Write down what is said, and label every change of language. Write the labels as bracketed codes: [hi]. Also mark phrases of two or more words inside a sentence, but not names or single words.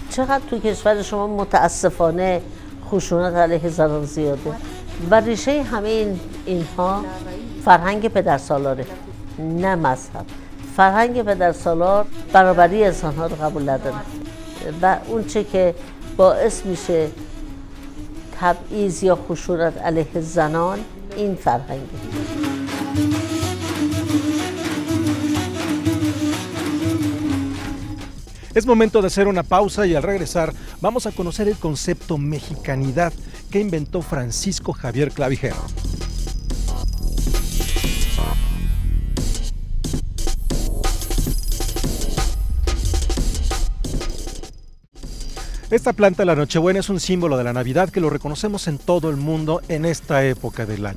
[fa] چقدر تو کشور شما متاسفانه خشونت علیه زنان زیاده و ریشه همه اینها فرهنگ پدرسالاره، نه مذهب. فرهنگ پدرسالار برابری انسان‌ها رو قبول نداره و اون چه که باعث میشه تبعیض یا خشونت علیه زنان این فرهنگه. [es] Es momento de hacer una pausa y al regresar vamos a conocer el concepto mexicanidad que inventó Francisco Javier Clavijero. Esta planta, la Nochebuena, es un símbolo de la Navidad que lo reconocemos en todo el mundo en esta época del año.